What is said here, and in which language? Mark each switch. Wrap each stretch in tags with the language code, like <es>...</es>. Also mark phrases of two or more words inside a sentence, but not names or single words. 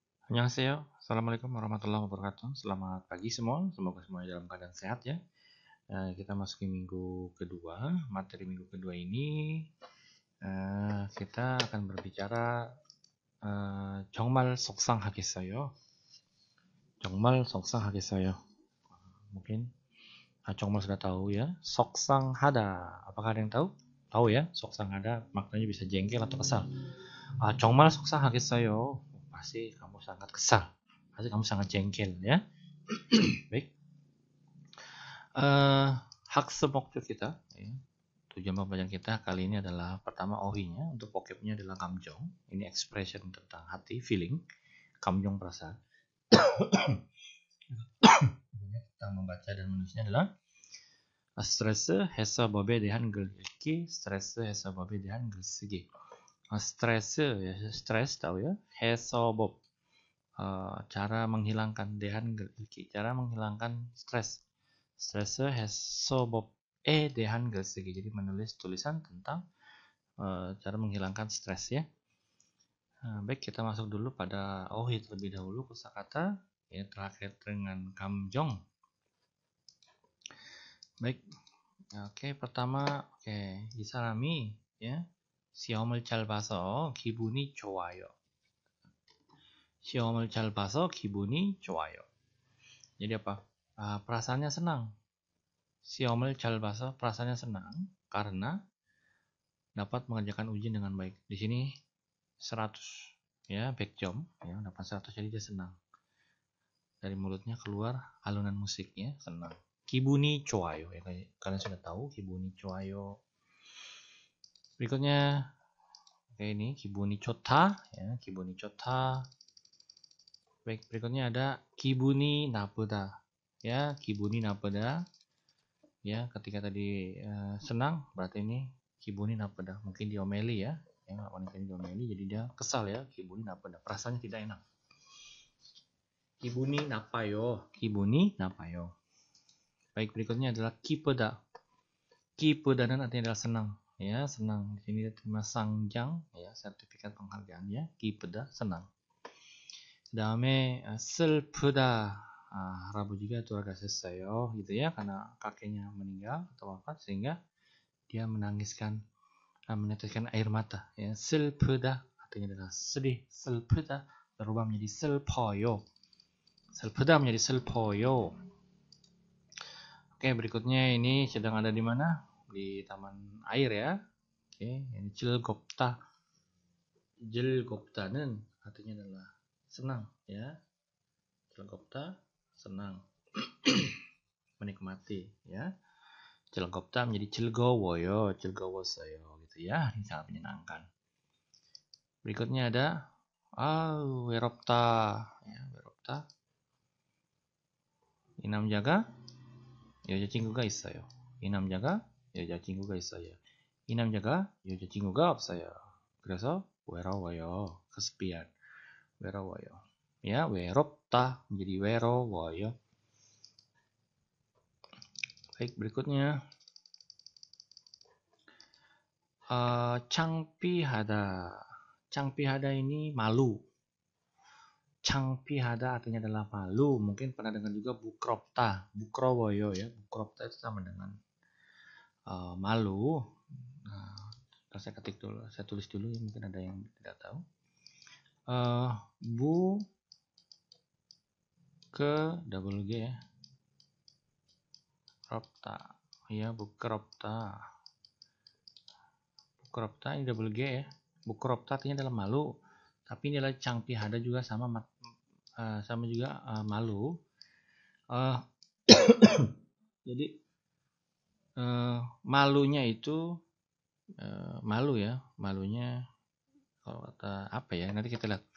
<ko>Annyeonghaseyo.</ko> <ar>السلام عليكم ورحمة الله وبركاته.</ar> <id>Selamat pagi semua. Semoga semuanya dalam keadaan sehat ya. Kita masuki minggu kedua. Materi minggu kedua ini kita akan berbicara</id> <ko>정말 속상하겠어요. 정말 속상하겠어요.</ko> <id>Mungkin 정말 sudah tahu ya. 속상하다. Apakah ada yang tahu? Tahu ya. 속상하다 maknanya bisa jengkel atau kesal.</id> <ko>정말 속상하겠어요.</ko> <id>Pasti kamu sangat kesal. Pasti kamu sangat jengkel ya. Baik.</id> <ko>Hakse 목적</ko> <id>kita ya. Tujuan pembelajaran kita kali ini adalah pertama ohinya, untuk vocabnya adalah 감정. Ini expression tentang hati, feeling, 감정 perasaan. Kita membaca dan menulisnya adalah</id> <ko>스트레스 해소법에 대한 글 읽기, 스트레스 해소법에 대한 글 쓰기.</ko> <id>스트레스 ya, stres tahu ya. 해소법 cara menghilangkan</id> <ko>대한 글 읽기,</ko> <id>cara menghilangkan stres.</id> <ko>스트레스 해소법에 대한 글 쓰기.</ko> <id>Jadi menulis tulisan tentang cara menghilangkan stres ya. Baik, kita masuk dulu pada ohi terlebih dahulu, kosakata ya terkait dengan 감정. Baik. Oke, pertama</id> <ko>이 사람이 ya 시험을 잘 봐서 기분이 좋아요. 시험을 잘 봐서 기분이 좋아요.</ko> <id>Jadi apa? Perasaannya senang.</id> <ko>시험을 잘 봐서</ko> <id>perasaannya senang karena dapat mengerjakan ujian dengan baik. Di sini 100 ya, 100점 ya, dapat 100 jadi dia senang. Dari mulutnya keluar alunan musiknya, senang.</id> <ko>기분이 좋아요.</ko> <id>Ya, kalian sudah tahu</id> <ko>기분이 좋아요.</ko> <id>Berikutnya ini</id> <ko>기분이 좋다</ko> <id>ya,</id> <ko>기분이 좋다.</ko> <id>Baik, berikutnya ada</id> <ko>기분이 나쁘다. Ya, 기분이 나쁘다.</ko> <id>Ya, ketika tadi senang berarti ini</id> <ko>기분이 나쁘다.</ko> <id>Mungkin diomeli ya. Ya, mungkin diomeli jadi dia kesal ya,</id> <ko>기분이 나쁘다.</ko> <id>Perasaannya tidak enak.</id> <ko>기분이 나빠요. 기분이 나빠요.</ko> <id>Baik, berikutnya adalah 기쁘다. 기쁘다는 artinya adalah senang ya, senang. Di sini terima 상장 ya, sertifikat penghargaan ya.</id> <ko>기쁘다, senang. 그다음에 슬프다. 할아버지가 돌아가셨어요</ko> <id>gitu ya, karena kakeknya meninggal atau wafat sehingga dia meneteskan air mata ya. 슬프다 artinya adalah sedih. 슬프다 berubah menjadi 슬퍼요. 슬프다 menjadi 슬퍼요. Oke, berikutnya ini sedang ada di mana? Di taman air ya. Oke, ini 즐겁다. 즐겁다는 artinya adalah senang ya. 즐겁다 senang. Menikmati ya. 즐겁다 menjadi</id> <ko>즐거워요, 즐거웠어요</ko> <id>gitu ya. Ini sangat menyenangkan. Berikutnya ada 외롭다 ya, 외롭다.</id> <ko>이 남자가 여자친구가 있어요. 이 남자가 여자친구가 있어요. 이 남자가 여자친구가 없어요. 그래서 외로워요. kesepian. 외로워요.</ko> <id>Ya, 외롭다 menjadi 외로워요. Baik, berikutnya 창피하다. 창피하다 ini malu. 창피하다 artinya adalah malu. Mungkin pernah dengar juga</id> <ko>부끄럽다, 부끄러워요</ko> <id>ya. 부끄럽다 itu sama dengan malu. Nah, saya ketik dulu, saya tulis dulu ya, mungkin ada yang tidak tahu. Bu ke</id> <en>double G</en> <id>ya.</id> <ko>부끄럽다. Ya, 부끄럽다.</ko> <id>부끄럽다 ini</id> <en>double G</en> <id>ya. 부끄럽다 artinya adalah malu. Tapi ini adalah 창피하다 juga sama juga malu. Jadi malunya itu malu ya, malunya kalau kata apa ya, nanti kita lihat.</id>